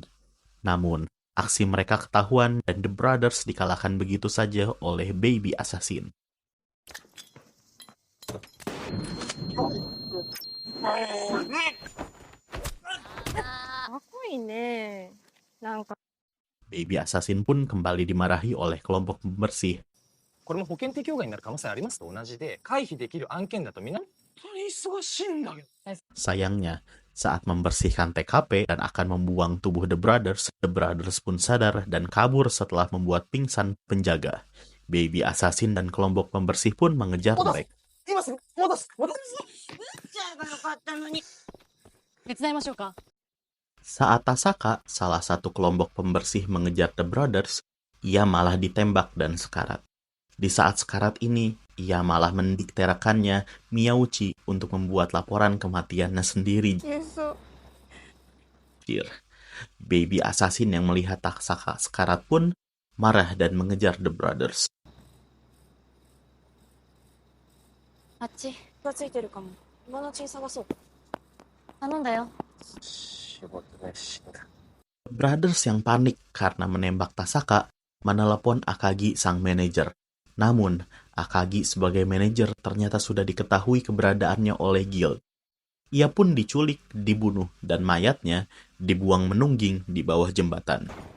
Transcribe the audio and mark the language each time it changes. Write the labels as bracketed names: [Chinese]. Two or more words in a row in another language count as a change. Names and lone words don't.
[Indonesian] Namun, aksi mereka ketahuan dan The Brothers dikalahkan begitu saja oleh Baby Assassin. Baby Assassin pun kembali dimarahi oleh kelompok pembersih. [Japanese] これも保険適用外になる可能性ありますと同じで、回避できる案件だとみんな本当に忙しいんだけど。 [Indonesian] Sayangnya, saat membersihkan TKP dan akan membuang tubuh The Brothers pun sadar dan kabur setelah membuat pingsan penjaga. Baby Assassin dan kelompok pembersih pun mengejar mereka. [Japanese] 今すぐ戻す。 [Indonesian] Saat Tasaka, salah satu kelompok pembersih mengejar The Brothers, ia malah ditembak dan sekarat. Di saat sekarat ini, ia malah mendikterakannya Miyauchi untuk membuat laporan kematiannya sendiri. Baby Assassin yang melihat Tasaka sekarat pun marah dan mengejar The Brothers. [Japanese] あっちがついてるかも。今のうちに探そう。頼んだよ。 [Indonesian] Brothers yang panik karena menembak Tasaka menelepon Akagi sang manajer. Namun, Akagi sebagai manajer ternyata sudah diketahui keberadaannya oleh guild. Ia pun diculik, dibunuh, dan mayatnya dibuang menungging di bawah jembatan.